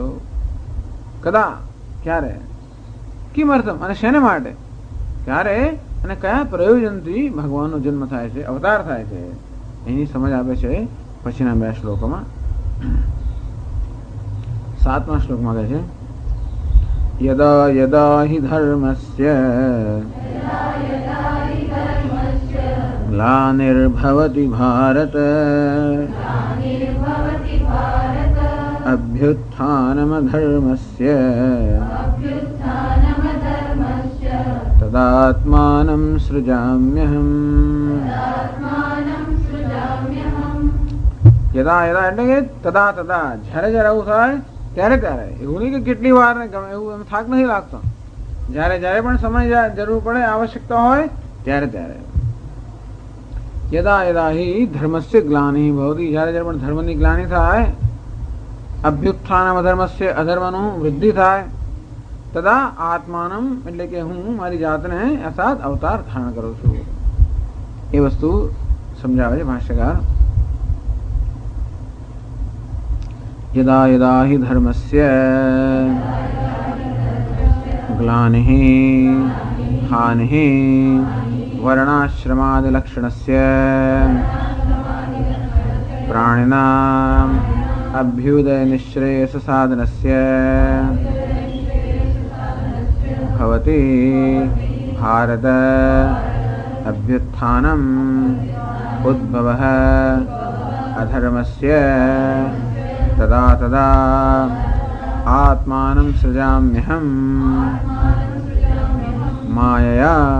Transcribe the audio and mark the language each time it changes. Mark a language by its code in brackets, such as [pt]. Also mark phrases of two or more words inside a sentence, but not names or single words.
[gu] કદા, ક્યારે? કિમર્થમ, અને શેને માટે? ક્યારે અને કયા પ્રયોજનથી ભગવાનનો જન્મ થાય છે, અવતાર થાય છે? એની સમજ આપે છે પછીના 2 શ્લોકોમાં. 7મા શ્લોકમાં કહે છે, [sa] यदा यदा हि धर्मस्य ग्लानिर्भवति भारत अभ्युत्थानमधर्मस्य तदात्मानं सृजाम्यहम्। यदा यदा [gu] એટલે કે [sa] તદા તદા [gu] જ્યારે જ્યારે આવું થાય ત્યારે ત્યારે, એવું નહીં કે કેટલી વાર ને ગમે એવું એમ થાક નથી લાગતો. જ્યારે જ્યારે પણ સમય જરૂર પડે, આવશ્યકતા હોય ત્યારે ત્યારે. [sa] યદા યદા હિ ધર્મસ્ય ગ્લાનિ ભવતિ, [gu] જ્યારે જ્યારે પણ ધર્મની ગ્લાનિ થાય, [sa] અભ્યુત્થાનમ અધર્મસ્ય [gu] અધર્મનું વૃદ્ધિ થાય, [sa] તદા આત્માનમ [gu] એટલે કે હું મારી જાતને અર્થાત અવતાર ધારણ કરું છું. એ વસ્તુ સમજાવે છે ભાષ્યકાર. [sa] यदा यदा हि धर्मस्य ग्लानिः हानिः वर्णाश्रमादिलक्षणस्य प्राणिनाम् अभ्युदयनिःश्रेयससाधनस्य भवति भारत अभ्युत्थानम् उद्भवः अधर्मस्य तदा तदा आत्मानं सृजाम्यहम् मायया।